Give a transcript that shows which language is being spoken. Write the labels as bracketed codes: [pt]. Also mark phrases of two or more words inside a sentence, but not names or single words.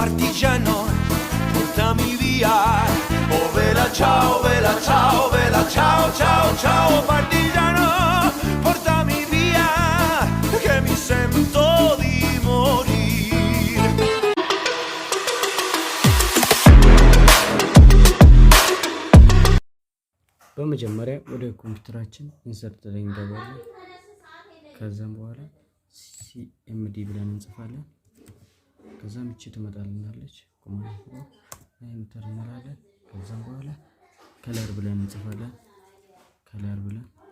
[it] partigiano, portami via. Oh vela ciao, vela ciao, vela ciao, ciao, ciao partigiano, portami via, che mi sento di morire. [am] በመጀመሪያ ወደ ኮምፒውተራችን ኢንሰርት ላይ እንገባለን። ከዛም በኋላ ሲኤምዲ ብለን እንጽፋለን። ከዛም እቺ ትመጣልናለች [en] command enter [am] እንላለን። ከዛም በኋላ ከለር ብለን እንጽፋለን። ከለር ብለን